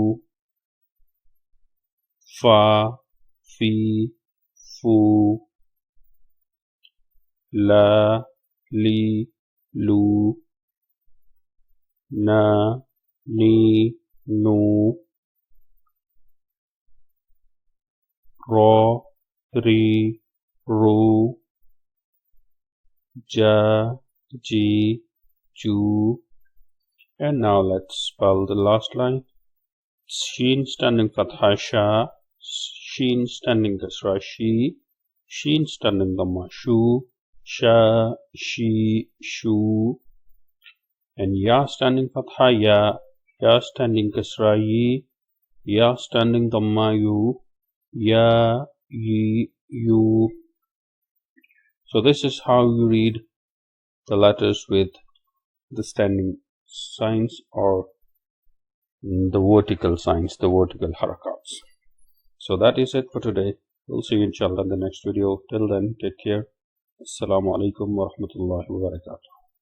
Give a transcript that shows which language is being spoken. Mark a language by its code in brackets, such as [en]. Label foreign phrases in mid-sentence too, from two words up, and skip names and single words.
[ar] فَ، فِ، فُ، لَ، لِ، لُ، نَ، نِ، نُ, رَ، رِ، رُ, جَ، جِ، جُ. [en] And now let's spell the last line. Sheen standing fatha sha, sheen standing kasra shi, sheen standing dhamma shu, sha, shi, shu, and ya standing fatha ya, ya standing kasra yi, ya standing dhamma yu, ya, yi, yu. So this is how you read the letters with the standing signs or the vertical signs, the vertical harakats. So that is it for today. We'll see you inshallah in the next video. Till then, take care. [ar] السلام عليكم ورحمة الله وبركاته.